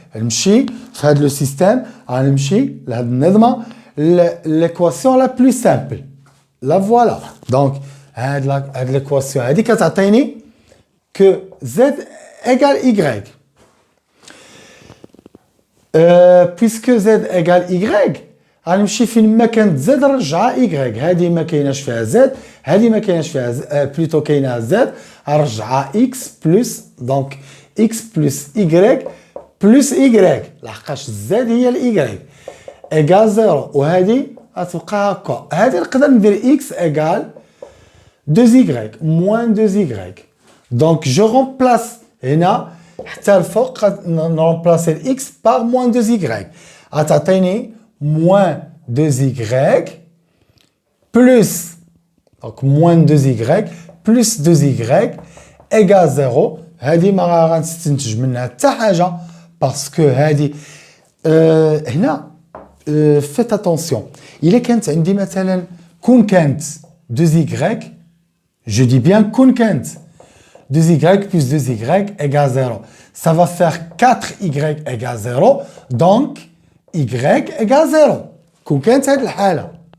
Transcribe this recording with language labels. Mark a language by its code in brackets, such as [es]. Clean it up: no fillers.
[ar] نمشي في هذا [fr] le système [ar] غنمشي لهذه النظمة [fr] l'équation la plus simple. La voilà. Donc هاد l'équation [ar] هادي كتعطيني [fr] que z égale y. Puisque z égale y [ar] غنمشي فين ما كانت z نرجعها y. هادي ما كايناش فيها z هادي ما كايناش فيها بلوتو كاينها z غنرجعها [fr] x plus donc x plus y [ar] plus y لحقاش z هي ال y [fr] égale 0 [ar] وهادي غتبقى هكا. هادي نقدر ندير [fr] x égale 2y moins 2y. Donc je remplace هنا [ar] حتى الفوق نرمبلاسي ال [fr] x par moins 2y. غتعطيني moins 2y plus donc moins 2y plus 2y égale 0. [ar] هذه ما غنستنتج منها حتى حاجه باسكو هذه هنا [fr] faites attention. [ar] إلا كانت عندي مثلا كون كانت 2y [fr] je dis bien [ar] كون كانت [fr] 2y plus 2y égale 0. Ça va faire 4y égale 0 donc y égale 0 [ar] كون كانت هذه الحالة.